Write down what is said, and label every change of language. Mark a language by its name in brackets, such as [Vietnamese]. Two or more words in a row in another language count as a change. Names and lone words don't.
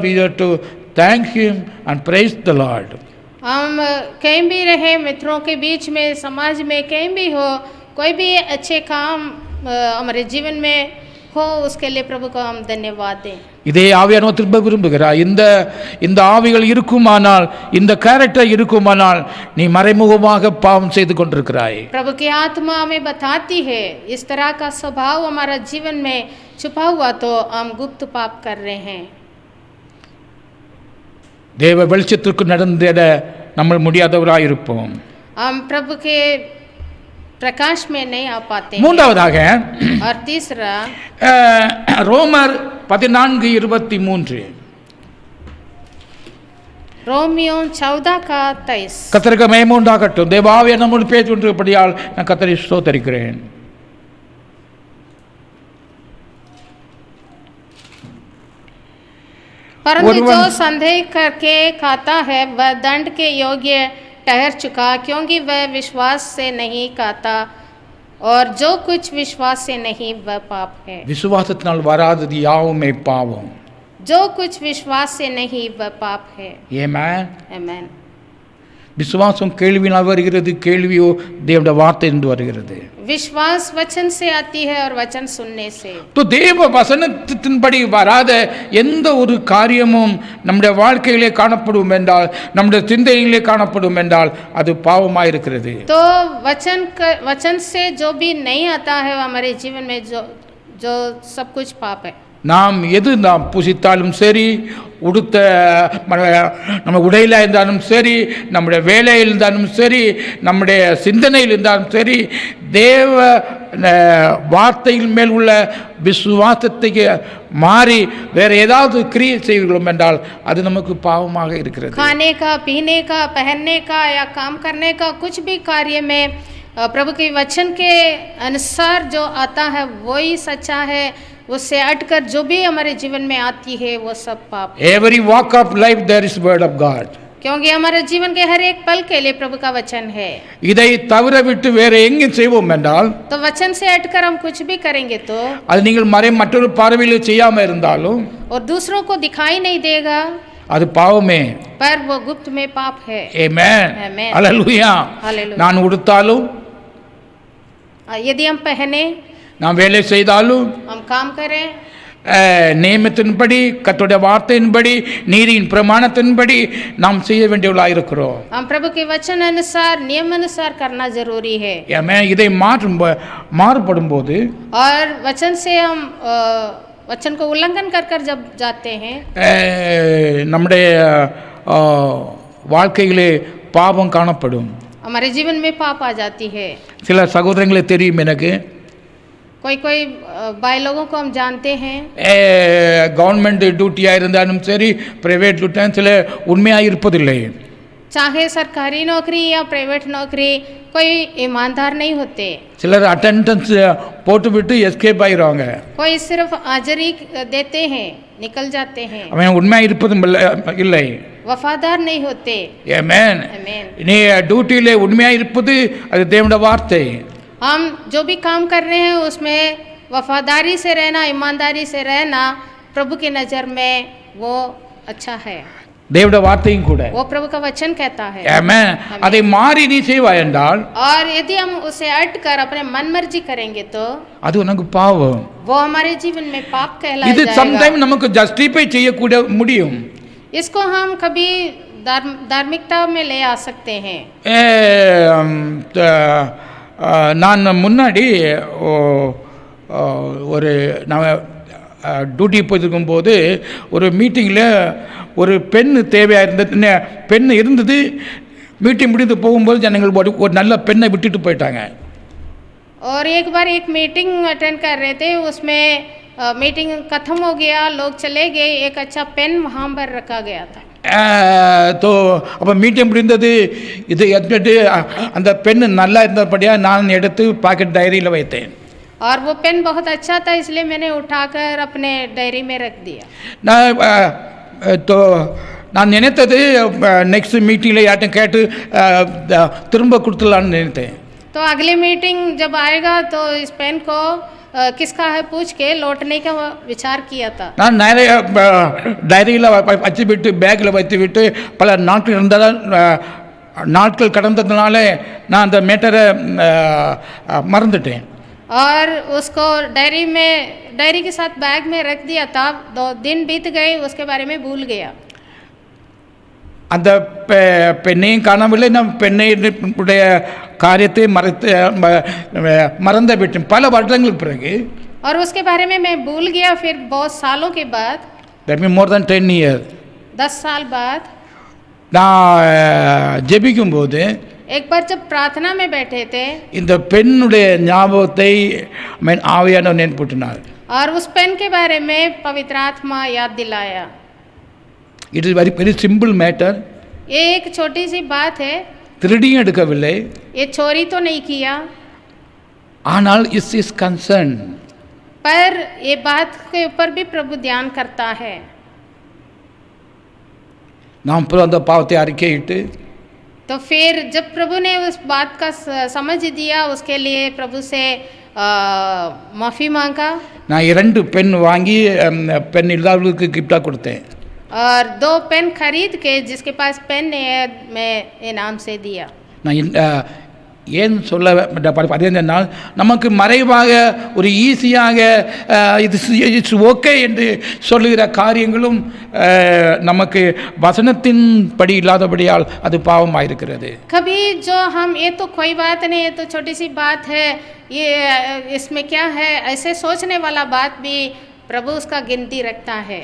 [English] we have to thank him and praise the Lord. [Hindi] हम कहीं भी रहे, मित्रों के बीच में, समाज में, कहीं भी हो, कोई भी अच्छे काम हमारे जीवन में हो, उसके लिए प्रभु को हम धन्यवाद दें. [Tamil] இதே ஆவியானவர் திரும்ப விரும்புகிறார். இந்த ஆவிகள் இருக்குமானால், இந்த கேரக்டர் இருக்குமானால், நீ மறைமுகமாக பாவம் செய்து கொண்டிருக்கிறாய். [Hindi] प्रभु की आत्मा हमें बताती है इस तरह का स्वभाव हमारा जीवन में छुपा हुआ तो हम गुप्त पाप कर रहे हैं. [Tamil] தேவ வெளிச்சத்திற்கு நடந்திட நம்ம முடியாதவராய் இருப்போம். [Hindi] हम प्रभु के प्रकाश में नहीं आ पाते हैं. [Tamil] மூன்றாவதாக [Hindi] और तीसरा [Tamil] ரோமர் 14:23. [Hindi] रोमियो 14:23. [Tamil] கர்த்தருக்கு மகிமை உண்டாகட்டும். தேவாவிய நம்மோடு பேசி கொண்டிருப்படியால் நான் கர்த்தரை ஸ்தோத்தரிக்கிறேன். [Hindi] परंतु जो संदेह करके खाता है वह दंड के योग्य ठहर चुका, क्योंकि वह विश्वास से नहीं खाता, और जो कुछ विश्वास से नहीं वह पाप है. [Tamil] விசுவாசத்தினால் வராதது யாவுமே பாவம். [Hindi] जो कुछ विश्वास से नहीं वह पाप है. Amen. Amen. [Tamil] விசுவாசம் கேள்வியினால் வருகிறது, கேள்வியோ தேவனுடைய வார்த்தையிலிருந்து வருகிறது. [Hindi] विश्वास वचन से आती है और वचन सुनने से. [Tamil] तो தேவ வசனத்தின்படி வராத எந்த ஒரு காரியமும் நம்முடைய வாழ்க்கையிலே காணப்படும் என்றால், நம்முடைய சிந்தையிலே காணப்படும் என்றால் அது பாவமாக இருக்கிறது. [Hindi] तो वचन से जो भी नहीं आता है वो हमारे जीवन में जो सब कुछ पाप है. [Tamil] நாம் புசித்தாலும் சரி, உடுத்த நம்ம உடையில் இருந்தாலும் சரி, நம்முடைய வேலையில் இருந்தாலும் சரி, நம்முடைய சிந்தனையில் இருந்தாலும் சரி, தேவ வார்த்தையின் மேல் உள்ள விசுவாசத்தை மாறி வேற ஏதாவது கிரியை செய்கிறோம் என்றால் அது நமக்கு பாவமாக இருக்கிறது. [Hindi] खाने का, पीने का, पहनने का या काम करने का कुछ भी कार्य में प्रभु के वचन के अनुसार जो आता है वही सच्चा है. उससे हटकर जो भी हमारे जीवन में आती है वो सब पाप. [English] Every walk of life there is word of God. [Hindi] क्योंकि हमारे जीवन के हर एक पल के लिए प्रभु का वचन है. [Tamil] இதை தவிர விட்டு வேற எங்கே செய்வோம் என்றால், [Hindi] तो वचन से हटकर हम कुछ भी करेंगे तो [Tamil] அது நீங்கள் மற்றொரு பார்வையில் செய்யாம இருந்தாலும் [Hindi] और दूसरों को दिखाई नहीं देगा, [Tamil] அது பாவமே. [Hindi] पर वो गुप्त में पाप है. Amen. Amen. Hallelujah. Hallelujah. [Tamil] நான் உடுத்தாலும், [Hindi] यदि हम पहने, [Tamil] நாம் வேலை செய்தாலும், [Hindi] हम काम करें, [Tamil] நியமத்தின்படி, கர்த்தருடைய வார்த்தையின்படி, நீதியின் பிரமாணத்தின்படி நாம் செய்ய வேண்டியவர்களாக இருக்கிறோம். [Hindi] हम प्रभु के वचन अनुसार, नियम अनुसार करना जरूरी है. [Tamil] இதை மாறுபடும் போது [Hindi] और वचन से हम वचन को उल्लंघन कर कर जब जाते हैं, [Tamil] நம்முடைய வாழ்க்கையிலே பாவம் காணப்படும். [Hindi] हमारे जीवन में पाप आ जाती है. [Tamil] சில சகோதரங்களே தெரியும் எனக்கு, [Hindi] कोई भाई लोगों को हम जानते हैं, [English] government duty [Tamil] இருந்தாலும் சரி, [English] private duty [Tamil] சில உண்மையாக இருப்பதில்லை. [Hindi] चाहे सरकारी नौकरी या प्राइवेट नौकरी, कोई ईमानदार नहीं होते. [Tamil] சிலர் அட்டெண்டன்ஸ் போட்டு விட்டு எஸ்கேப் ஆயிடுவாங்க. [Hindi] कोई सिर्फ हाजिरी देते हैं, निकल जाते हैं. [Tamil] அவன் உண்மையாக இருப்பதும் இல்லை. [Hindi] वफादार नहीं होते. [Tamil] ஆமென். [Hindi] आमीन. [Tamil] நீ டியூட்டியிலே உண்மையாக இருப்பது அது தேவனுடைய வார்த்தை. [Hindi] हम जो भी काम कर रहे हैं उसमें वफादारी से रहना, ईमानदारी से रहना प्रभु की नज़र में वो अच्छा है. [Tamil] தேவனுடைய வார்த்தையும் கூட. [Hindi] वो प्रभु का वचन कहता है. [Tamil] ஆமென். அதை மாறி நீ செய்வாய் என்றால், [Hindi] और यदि हम उसे हट कर अपने मन मर्जी करेंगे तो [Tamil] அது உனக்கு பாவம். [Hindi] वो हमारे जीवन में पाप कहलाया [Tamil] இது [Hindi] जाएगा. [Tamil] சம்டைம் நமக்கு ஜஸ்டிஃபை செய்யக்கூட முடியும். [Hindi] इसको हम कभी धार्मिकता में ले आ सकते हैं. [Tamil] நான் முன்னாடி ஒரு நான் டியூட்டி போயிருக்கும்போது ஒரு மீட்டிங்கில் ஒரு பெண்ணு தேவையாக இருந்தது, பெண் இருந்தது. மீட்டிங் முடிந்து போகும்போது ஜனங்கள் ஒரு நல்ல பெண்ணை விட்டுட்டு போயிட்டாங்க. [Hindi] और एक बार एक [English] meeting attend [Hindi] कर रहे थे, उसमें मीटिंग खत्म हो गया, लोग चले गए, एक अच्छा पेन वहाँ पर रखा गया था. [Tamil] तो அப்போ மீட்டிங் முடிந்தது. இது எடுத்துட்டு அந்த பெண் நல்லா இருந்தபடியாக நான் எடுத்து [English] pocket diary [Tamil] வைத்தேன். [Hindi] और वो पेन बहुत अच्छा था, इसलिए मैंने उठाकर अपने डायरी में रख दिया. [Tamil] நான் நினைத்தது [English] next meeting [Tamil] யார்ட்டும் கேட்டு திரும்ப கொடுத்துடலான்னு நினைத்தேன். [Hindi] तो अगली मीटिंग जब आएगा तो इस पेन को किसका है पूछ के लौटने का विचार किया था. [Tamil] நான் நிறைய டைரியில் வச்சு விட்டு பேக்கில் வைத்து விட்டு பல நாட்கள் இருந்தாலும் நாட்கள் கடந்ததுனால நான் அந்த மேட்டரை மறந்துட்டேன். [Hindi] और उसको डायरी के साथ बैग में रख दिया था. 2 दिन बीत गए, उसके बारे में भूल गया. [Tamil] அந்த பெண்ணையும் காணவில்லை. நான் பெண்ணையுடைய காரியத்தை மறந்து விட்டேன் பல வருடங்களுக்கு பிறகு. [Hindi] और उसके बारे में मैं भूल गया. फिर बहुत सालों के बाद, [English] that means more than 10 years, [Hindi] 10 साल बाद [Tamil] நான் ஜெபிக்கும் போது [Hindi] एक बार जब प्रार्थना में बैठे थे, [Tamil] இந்த பெண்ணுடைய ஞாபகத்தை ஆவியானவர் நினைப்பூட்டினார். [Hindi] और उस पेन के बारे में पवित्र आत्मा याद दिलाया. [English] It is very simple matter. [Hindi] ये एक छोटी सी बात है. [Tamil] திருடியும் எடுக்கவில்லை, [Hindi] ये चोरी तो नहीं किया, [English] ஆனால் is is concern. [Hindi] पर ये बात के ऊपर भी प्रभु ध्यान करता है. [Tamil] நாம் அந்த பாவத்தை அறிக்கையிட்டு, [Hindi] तो फिर जब प्रभु ने उस बात का समझ दिया, उसके लिए प्रभु से माफ़ी मांगा. [Tamil] நான் 2 பென் வாங்கி பெண் இல்லாதவர்களுக்கு கிஃப்டாக கொடுத்தேன். [Hindi] और 2 पेन खरीद के जिसके पास पेन नहीं है मैं इनाम से दिया। [Tamil] நான் ஏன் சொல்ல பார்த்தீங்கன்னா நமக்கு மறைவாக ஒரு ஈஸியாக [English] it's okay [Tamil] என்று சொல்லுகிற காரியங்களும் நமக்கு வசனத்தின் படி இல்லாதபடியால் அது பாவமாக இருக்கிறது. [Hindi] कभी जो हम ये तो कोई बात नहीं, ये तो छोटी सी बात है, ये इसमें क्या है, ऐसे सोचने वाला बात भी प्रभु उसका गिनती रखता है.